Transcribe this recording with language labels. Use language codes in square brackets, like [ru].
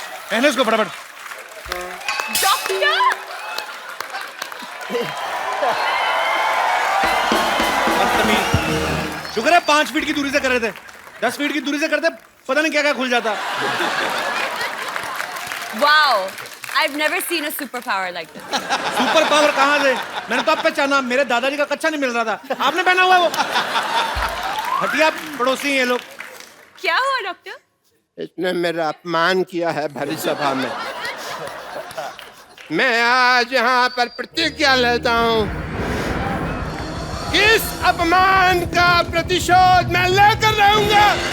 [hi] पहले इसको फटाफट। बदतमीज। शुक्र है 5 फीट की दूरी से कर रहे थे, 10 फीट की दूरी से करते पता नहीं क्या क्या खुल जाता। [en] Wow. I've never seen a superpower like this. [hi] Super power कहाँ से? मैंने तो अब पहचाना, मेरे दादाजी का कच्चा नहीं मिल रहा था, आपने पहना हुआ है वो। हटिया पड़ोसी हैं ये लोग। क्या हुआ डॉक्टर? इसने मेरा अपमान किया है भरी सभा में। मैं आज यहाँ पर प्रतिज्ञा लेता हूँ कि इस अपमान का प्रतिशोध मैं लेकर रहूंगा।